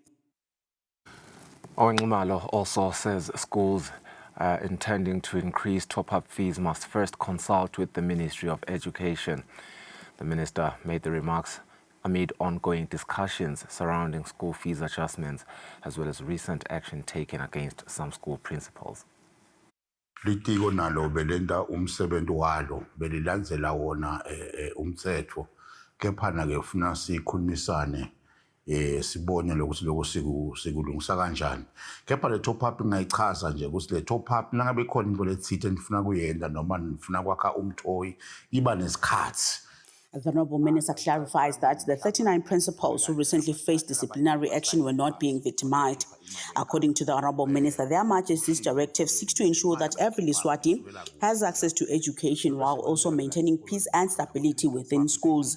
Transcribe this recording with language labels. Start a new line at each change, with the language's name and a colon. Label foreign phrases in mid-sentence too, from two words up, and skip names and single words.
English: Owen Nxumalo also says schools intending to increase top-up fees must first consult with the Ministry of Education. The minister made the remarks amid ongoing discussions surrounding school fees adjustments, as well as recent action taken against some school principals.
Swati: Litiko nalo belenda umsebenzi walo belilandzela wona umthetho, kepha na ke ufuna sikhulumisane sibone lokuthi lokho sikulungisa kanjani. Kepha le
English: top up
Swati: ngayichaza nje ukuthi le
English: top up
Swati: nangabe khona into lethithe nifuna kuyenda noma nifuna kwakha umthoyi iba nesikhathi.
English: The Honorable Minister clarifies that the 39 principals who recently faced disciplinary action were not being victimized. According to the Honorable Minister, Their Majesty's directive seeks to ensure that every Liswati has access to education while also maintaining peace and stability within schools.